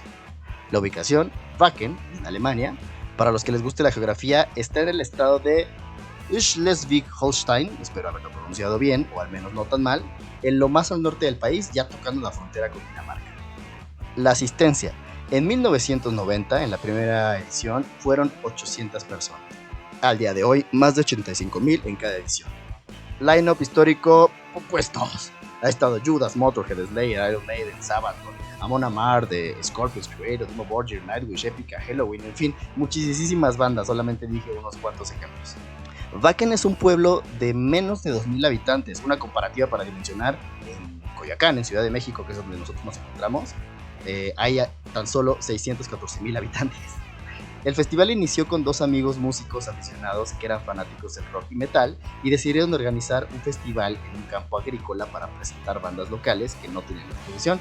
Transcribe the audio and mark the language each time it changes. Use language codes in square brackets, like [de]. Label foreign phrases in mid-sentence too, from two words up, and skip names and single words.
[es] La ubicación, Wacken, en Alemania, para los que les guste la geografía, está en el estado de Schleswig-Holstein, espero haberlo pronunciado bien, o al menos no tan mal, en lo más al norte del país, ya tocando la frontera con Dinamarca. La asistencia. En 1990, en la primera edición, fueron 800 personas. Al día de hoy, más de 85,000 en cada edición. Line-up histórico, pues todos. Ha estado Judas, Motorhead, Slayer, Iron Maiden, Sabbath, Amon Amarth, The Scorpions, Creator, Dimmu Borgir, Nightwish, Epica, Helloween, en fin, muchísimas bandas, solamente dije unos cuantos ejemplos. Wacken es un pueblo de menos de 2,000 habitantes, una comparativa para dimensionar en Coyoacán, en Ciudad de México, que es donde nosotros nos encontramos, hay tan solo 614,000 habitantes. El festival inició con dos amigos músicos aficionados que eran fanáticos del rock y metal y decidieron organizar un festival en un campo agrícola para presentar bandas locales que no tenían exposición.